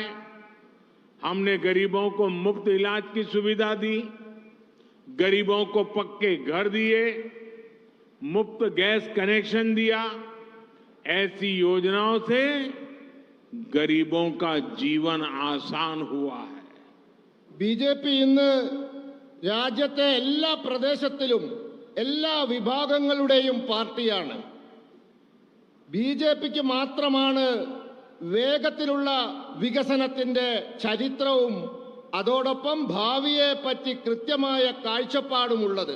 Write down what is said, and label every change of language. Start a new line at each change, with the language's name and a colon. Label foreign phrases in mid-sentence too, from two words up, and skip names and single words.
Hindi: हमने गरीबों को मुफ्त इलाज की सुविधा दी, गरीबों को पक्के घर दिए, मुफ्त गैस कनेक्शन दिया। ऐसी योजनाओं से गरीबों का जीवन आसान हुआ है।
Malayalam: ബിജെപി ഇന്ന് രാജ്യത്തെ എല്ലാ പ്രദേശത്തിലും എല്ലാ വിഭാഗങ്ങളുടെയും പാർട്ടിയാണ്. ബിജെപിക്ക് മാത്രമാണ് വേഗത്തിലുള്ള വികസനത്തിന്റെ ചരിത്രവും അതോടൊപ്പം ഭാവിയെ പറ്റി കൃത്യമായ കാഴ്ചപ്പാടുമുള്ളത്.